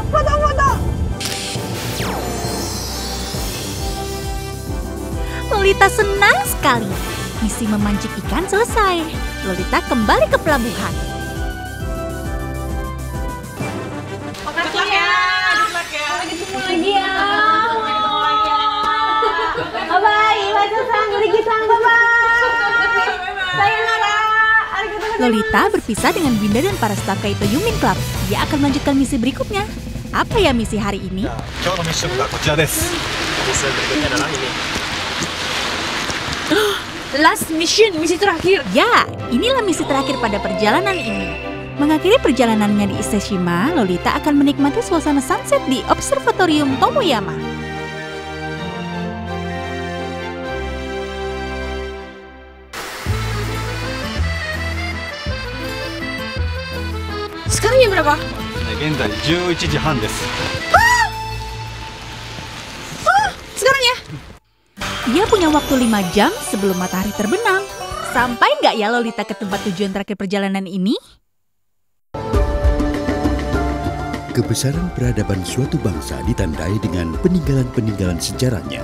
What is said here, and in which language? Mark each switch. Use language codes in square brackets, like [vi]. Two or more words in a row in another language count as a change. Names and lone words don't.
[id] Lolita senang sekali. Misi memancing ikan selesai. Lolita kembali ke pelabuhan. Makasih ya. Sampai ketemu lagi ya. Bye-bye. Iwajo-san, Yorigi-san, bye-bye. Sayonara. Lolita berpisah dengan Binda dan para staf Kaito Yumin Club. Dia akan melanjutkan misi berikutnya. Apa ya misi hari ini? [ja] 今日のミッションがこちらです。 [id] ミッション berikutnya adalah ini. [en] Last mission, [id] misi terakhir. Ya, inilah misi terakhir pada perjalanan ini. Mengakhiri perjalanannya di Iseshima, Lolita akan menikmati suasana sunset di Observatorium Tomoyama. Sekarang jam berapa? [ja] 現在11時半です。 [id] Sekarang ya? Dia punya waktu 5 jam sebelum matahari terbenam. Sampai nggak ya Lolita ke tempat tujuan terakhir perjalanan ini? Kebesaran peradaban suatu bangsa ditandai dengan peninggalan-peninggalan sejarahnya.